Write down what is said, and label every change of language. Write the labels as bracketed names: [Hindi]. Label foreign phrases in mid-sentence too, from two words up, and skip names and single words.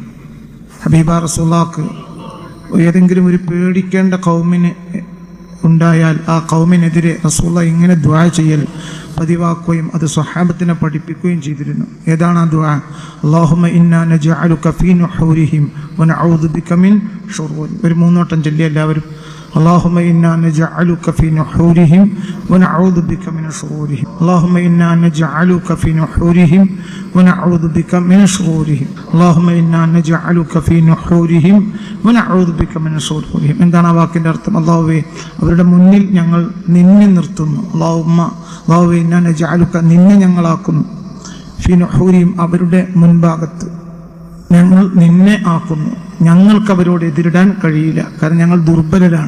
[Malayalam] ഹബീബ റസൂലുള്ളാഹ് ഏതെങ്കിലും ഒരു പേടിക്കേണ്ട ഖൗമിന് ഉണ്ടായാൽ ആ ഖൗമിനെതിരെ റസൂലുള്ളാഹ് ഇങ്ങനെ ദുആ ചെയ്യൽ പതിവാക്കുകയും അത് സ്വഹാബത്തിനെ പഠിപ്പിക്കുകയും ചെയ്തിരുന്നു. ഏതാണ് ആ ദുആ? [Arabic] اللهم إنا نجعلك في نحورهم ونعوذ بك من شرورهم. [Malayalam] ഒരു 3 വട്ടം ചൊല്ലി എല്ലാവരും. [Arabic] اللهم إنا نجعلك في نحورهم ونعوذ بك من شرورهم. اللهم إنا نجعلك في نحورهم ونعوذ بك من شرورهم. اللهم إنا نجعلك في نحورهم ونعوذ بك من شرورهم. [Malayalam] എന്താണ് ആ വാക്കിൻ്റെ അർത്ഥം? അല്ലാഹുവേ, അവരുടെ മുന്നിൽ ഞങ്ങൾ നിന്നെ നിർത്തുന്നു. അല്ലാഹുവേ [Arabic] إنا نجعلك, [Malayalam] നിന്നെ ഞങ്ങളാക്കുന്നു. [Arabic] في نحورهم, [Malayalam] അവരുടെ മുൻഭാഗത്ത് ഞങ്ങൾ നിന്നെ ആക്കുന്നു. ഞങ്ങൾക്ക് അവരോട് എതിരിടാൻ കഴിയില്ല, കാരണം ഞങ്ങൾ ദുർബലരാണ്.